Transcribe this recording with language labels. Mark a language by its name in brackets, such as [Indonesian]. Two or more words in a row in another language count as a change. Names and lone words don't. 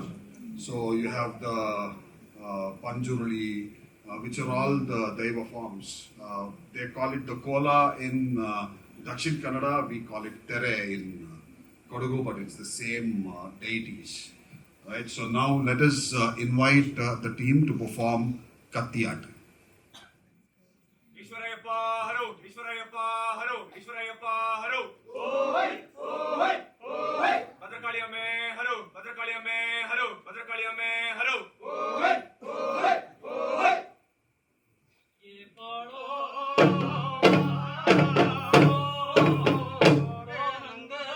[English] So you have the Panjuruli, which are all the Daiva forms. They call it the Kola in Dakshin Kannada, we call it Tere in Kodagu, but it's the same deities. Right? So now let us invite the team to perform Katyat. [Kodava] Ishwarayappa haro, Ishwarayappa haro, Ishwarayappa haro. Bhadrakali amme haro, Bhadrakali amme haro, Bhadrakali amme haro. ये पाड़ो रंग